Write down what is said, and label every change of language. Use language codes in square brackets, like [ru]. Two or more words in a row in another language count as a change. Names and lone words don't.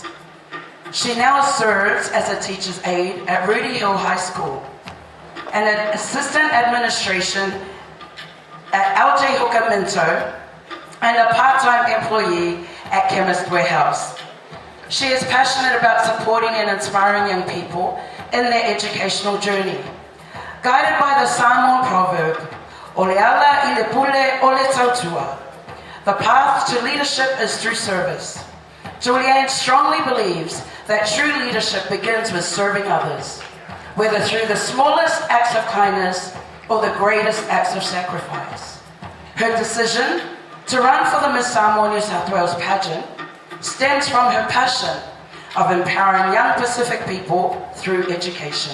[en] She now serves as a teacher's aide at Rudy Hill High School and an assistant administration at LJ Hooker Minto and a part-time employee at Chemist Warehouse. She is passionate about supporting and inspiring young people in their educational journey. Guided by the Samoan proverb, [sm] "Ole ala I le pule o le tautua," [en] the path to leadership is through service. Julianne strongly believes that true leadership begins with serving others, whether through the smallest acts of kindness or the greatest acts of sacrifice. Her decision to run for the Miss Samoa New South Wales pageant stems from her passion of empowering young Pacific people through education.